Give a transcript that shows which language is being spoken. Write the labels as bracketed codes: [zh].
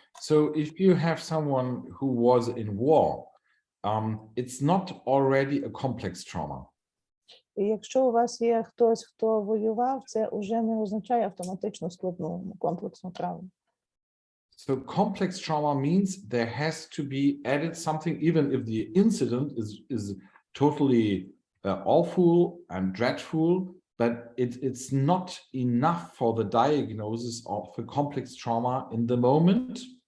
[en] So if you have someone who was in war, it's not already a complex trauma. [uk] І якщо у вас є хтось, хто воював, це вже не означає автоматично складну комплексну травму. [en] So complex trauma means there has to be added something, even if the incident is totally awful and dreadful, but it's not enough for the diagnosis of a complex trauma in the moment.